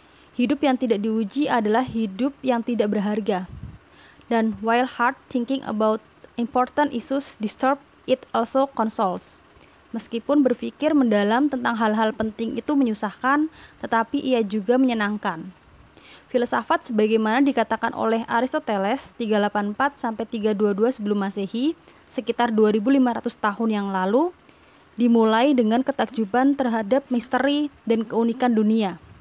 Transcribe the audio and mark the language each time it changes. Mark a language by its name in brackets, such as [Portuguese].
[Indonesian] Hidup yang tidak diuji adalah hidup yang tidak berharga. [English] Dan while hard thinking about important issues disturb, it also consoles. [Indonesian] Meskipun berpikir mendalam tentang hal-hal penting itu menyusahkan, tetapi ia juga menyenangkan. Filsafat sebagaimana dikatakan oleh Aristoteles 384 sampai 322 sebelum Masehi, sekitar 2500 tahun yang lalu, dimulai dengan ketakjuban terhadap misteri dan keunikan dunia.